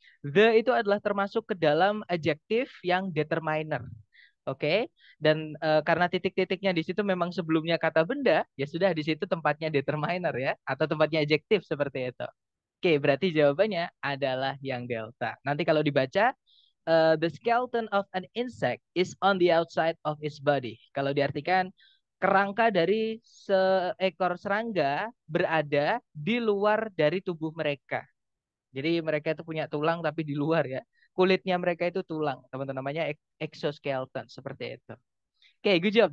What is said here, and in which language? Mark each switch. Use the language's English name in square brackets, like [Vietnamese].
[Indonesian] The itu adalah termasuk ke dalam adjektif yang determiner. Oke, dan karena titik-titiknya di situ memang sebelumnya kata benda, ya sudah di situ tempatnya determiner ya, atau tempatnya adjektif seperti itu. Oke, berarti jawabannya adalah yang delta. Nanti kalau dibaca, [English] the skeleton of an insect is on the outside of its body. [Indonesian] Kalau diartikan, kerangka dari seekor serangga berada di luar dari tubuh mereka. Jadi mereka itu punya tulang tapi di luar ya. Kulitnya mereka itu tulang, teman-teman, namanya exoskeleton seperti itu. Oke, [English] good job.